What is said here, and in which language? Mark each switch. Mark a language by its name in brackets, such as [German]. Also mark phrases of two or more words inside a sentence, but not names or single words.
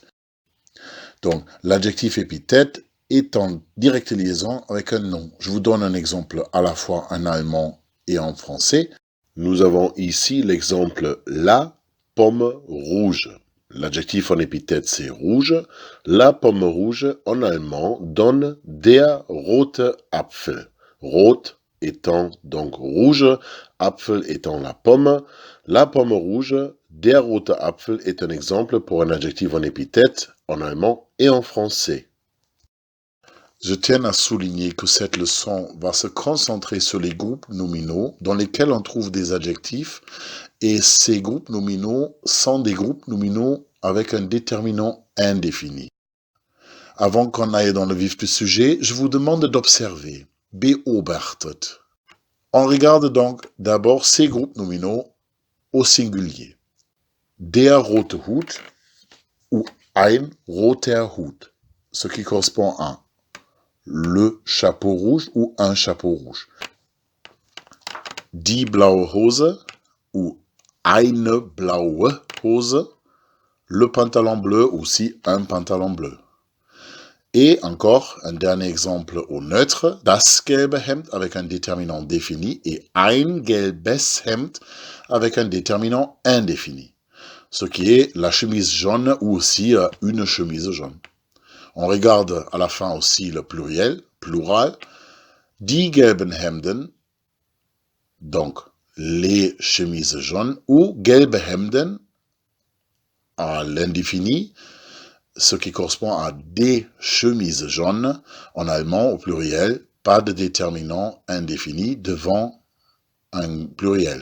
[French] Donc, l'adjectif épithète est en directe liaison avec un nom. Je vous donne un exemple à la fois en allemand et en français. Nous avons ici l'exemple la pomme rouge. L'adjectif en épithète, c'est rouge. La pomme rouge, en allemand, donne [German] der rote Apfel. [French] Rot étant donc rouge, Apfel étant la pomme. La pomme rouge, [German] der rote Apfel [French] est un exemple pour un adjectif en épithète, en allemand et en français. Je tiens à souligner que cette leçon va se concentrer sur les groupes nominaux dans lesquels on trouve des adjectifs et ces groupes nominaux sont des groupes nominaux avec un déterminant indéfini. Avant qu'on aille dans le vif du sujet, je vous demande d'observer. [German] Beobachtet. [French] On regarde donc d'abord ces groupes nominaux au singulier. [German] Der rote Hut ou ein roter Hut, [French] ce qui correspond à le chapeau rouge ou un chapeau rouge. [German] Die blaue Hose ou eine blaue Hose, [French] le pantalon bleu ou aussi un pantalon bleu. Et encore un dernier exemple au neutre, [German] das gelbe Hemd [French] avec un déterminant défini et [German] ein gelbes Hemd [French] avec un déterminant indéfini, ce qui est la chemise jaune ou aussi une chemise jaune. On regarde à la fin aussi le pluriel, [German] plural, die gelben Hemden, [French] donc les chemises jaunes, ou [German] gelbe Hemden [French] à l'indéfini, ce qui correspond à des chemises jaunes, en allemand au pluriel, pas de déterminant indéfini devant un pluriel.